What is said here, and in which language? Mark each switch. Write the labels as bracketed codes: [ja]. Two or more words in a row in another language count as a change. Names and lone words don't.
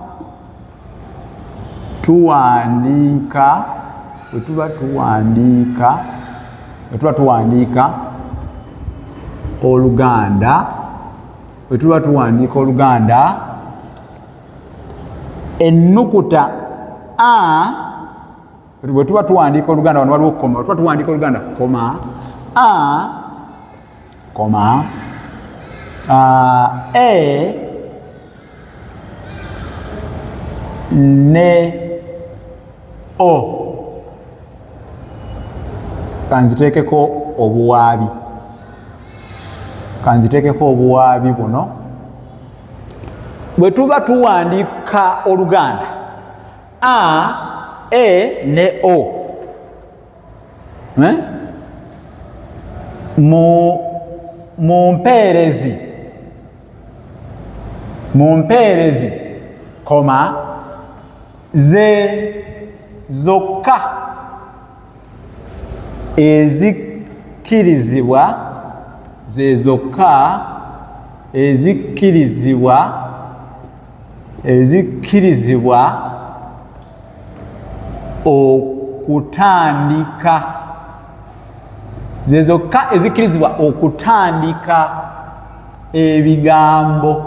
[lg] tuwandiika Oluganda, ennukuta a, bwe tuba tuwandiika Oluganda wano waliwo koma, bwe tuba tuwandiika Oluganda koma a, koma e ne o. Kanziteekeko obuwaabi buno. Bwe tuba tuwandiika Oluganda a, e ne o, mu mpeerezi koma ze zokka ezikkirizibwa, ze zokka ezikkirizibwa okutandika, ze zokka ezikkirizibwa okutandika ebigambo.